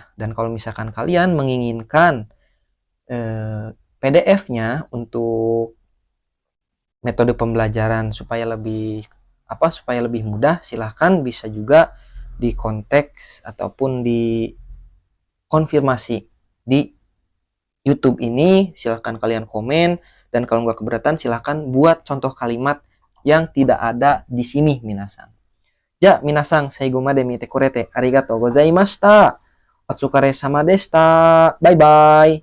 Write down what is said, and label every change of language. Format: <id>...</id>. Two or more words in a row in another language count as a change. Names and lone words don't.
<id>Dan kalau misalkan kalian menginginkan PDF-nya untuk metode pembelajaran supaya lebih mudah, silahkan bisa juga di konteks ataupun di konfirmasi di YouTube ini. Silahkan kalian komen, dan kalau nggak keberatan silahkan buat contoh kalimat yang tidak ada di sini minasan.</id> <ja>じゃ、皆さん最後まで見てくれてありがとうございました. お疲れ様でした.</ja> <en>Bye bye.</en>